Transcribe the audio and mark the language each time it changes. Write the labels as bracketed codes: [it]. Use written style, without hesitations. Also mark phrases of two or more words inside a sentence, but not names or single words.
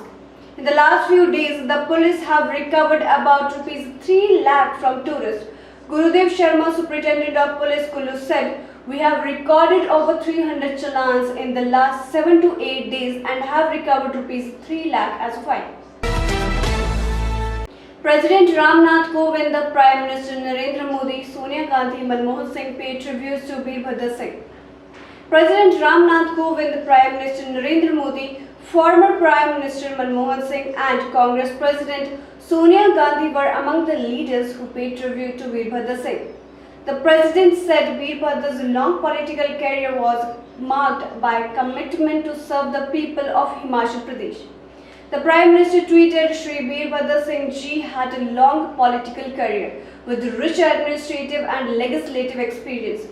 [en] In the last few days, the police have recovered about ₹3 lakh from tourists. Gurudev Sharma, Superintendent of Police Kullu, said, "We have recorded over 300 challans in the last 7 to 8 days and have recovered ₹3 lakh as a fine." President Ramnath Kovind, the Prime Minister Narendra Modi, Sonia Gandhi, Manmohan Singh paid tributes to Veerbhadra Singh. President Ramnath Kovind, the Prime Minister Narendra Modi, former Prime Minister Manmohan Singh and Congress President Sonia Gandhi were among the leaders who paid tribute to Veerbhadra Singh. The President said Veerbhadra's long political career was marked by commitment to serve the people of Himachal Pradesh. The Prime Minister tweeted, "Shri Veerbhadra Singh Ji had a long political career with rich administrative and legislative experience.